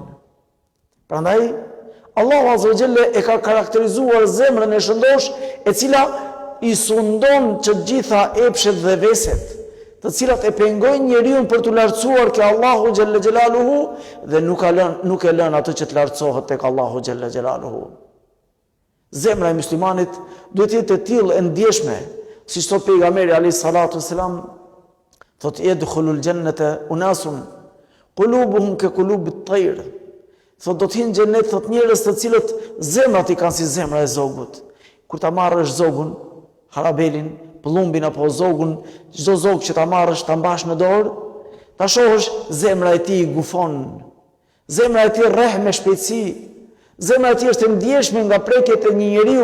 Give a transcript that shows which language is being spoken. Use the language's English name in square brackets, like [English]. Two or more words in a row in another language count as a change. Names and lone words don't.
[Albanian] Prandaj Allahu [Arabic] عز وجل [Albanian] e ka karakterizuar zemrën e shëndosh, e cila i sundon që gjitha epshet dhe veset, të cilat e pengojnë njeriu për të lartësuar ke Allahu [Arabic] جل جلاله [Albanian] dhe nuk e lën atë që të lartësohet tek Allahu [Arabic] جل جلاله. [Albanian] Zemra e muslimanit duhet jetë e tillë e ndjeshme, siç thot pejgamberi [Arabic] عليه الصلاة والسلام, [Albanian] thot [Arabic] يدخل الجنة أناس قلوبهم كقلوب الطير. [Albanian] Thot do të hyjnë në xhenet, thot njerëz të cilët zemrat i kanë si zemra e zogut. Kur ta marrësh zogun, harabelin, pëllumbin apo zogun, çdo zog që ta marrësh, ta mbash në dorë, ta shohësh zemra e tij gufon. Zemra e tij rreh me shpejtësi. Zemra e tij është e ndjeshme nga prekjet e një njeriu.